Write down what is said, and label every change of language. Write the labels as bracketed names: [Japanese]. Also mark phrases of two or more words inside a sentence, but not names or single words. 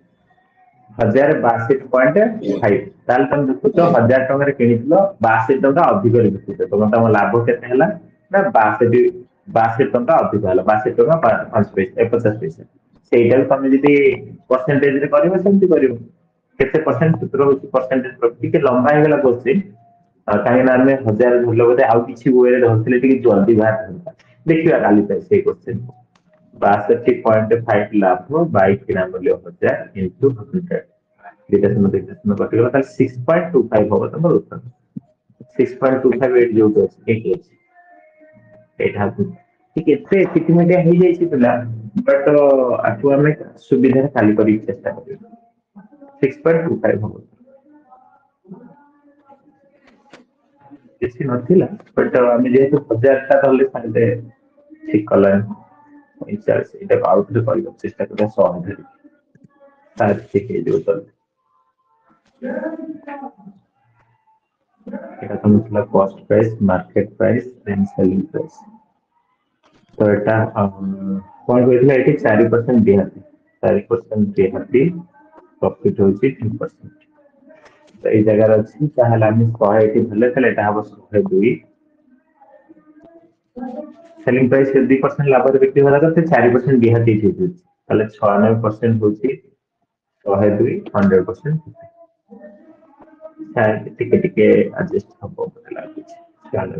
[Odia] 1062.5 ତାହେଲେ ତମେ ଦେଖୁଛ 1000 ଟଙ୍କାରେ କିଣିଥିଲ 62 ଟଙ୍କା ଅଧିକ ବିକୁଛ ତମ ଲାଭ କେତେ ହେଲା ନା 62 ଟଙ୍କା ଅଧିକ ହେଲା 62 ଟଙ୍କା 5 ପଇସା 50 ପଇସା ସେଇଟାକୁ ତମେ ଯଦି ପରସେଣ୍ଟେଜରେ କରିବ ସେମିତି କରିବ କେତେ ପରସେଣ୍ଟ ସୂତ୍ର ହଉଛି ପରସେଣ୍ଟେଜ ଟିକେ ଲମ୍ବା ହେଇଗଲା କୋଶ୍ଚିନ୍ କାହିଁକି ନା ଆମେ 1000 ଧରିଲ ବୋଧେ ଆଉ କିଛି ୱେରେ ଧରିଥିଲେ ଟିକେ ଜଲ୍ଦି ବାହାରିଥାନ୍ତା ଦେଖିବା କାଲି ପାଇଁ ସେଇ କୋଶ୍ଚିନ୍ 62.5 ଲାଭ ବାଇ କିଣା ମୂଲ୍ୟ 1000 ଇଣ୍ଟୁ 100 ଦୁଇଟା ଶୂନ୍ୟ କଟିଗଲା ତାହଲେ 6.25 ହବୋ ତୋମାର ଉତ୍ତର 6.25 ଏଇଠି ଯୋଉଠି ଅଛି ଏଇଠି ଅଛି ଏଇଟା ঠিক ଏତେ ଚିଟିମିଟିଆ ହେଇଯାଇଛି ପିଲା ବଟ୍ ଆକୁ ଆମେ ସୁବିଧାରେ ଖାଲି କରିକି ଚେଷ୍ଟା କରିବା 6.25 ହବ କିଛି ନଥିଲା ବଟ୍ ଆମେ ଯେହେତୁ 1000ଟା ଧରିଲେ ସାଙ୍ଗେ ଠିକ କଲାନି 45 ଏଇଟାକୁ ଆଉ ଥରେ କରିବାକୁ ଚେଷ୍ଟା କରିବା 100 ଧରି ତାର ଠିକ ହେଇଯିବ ତାହେଲେ ଏଟା ତୋ ଥିଲା [English] cost price market price and selling price [Odia] ତୋ ଏଟା କଣ କହିଥିଲା ଏଠି 4% ରିହାତି 4% ରିହାତି ପ୍ରଫିଟ୍ ହଉଛି 3% ତ ଏଇ ଜାଗାରେ ଅଛି ତାହେଲେ ଆମେ 100 ଏଠି ଧରିଲେ ତାହେଲେ ଏଟା ହବ 102 [English] selling price [Odia] 2% ଲାଭରେ ବିକ୍ରି ହେବା କଥା 4% ରିହାତି ଏଠି ହେଉଛି ତାହେଲେ 96% ହଉଛି 102 100% ଟିକେ ଟିକେ ଆଡଜଷ୍ଟ ହବ ମତେ ଲାଗୁଛି।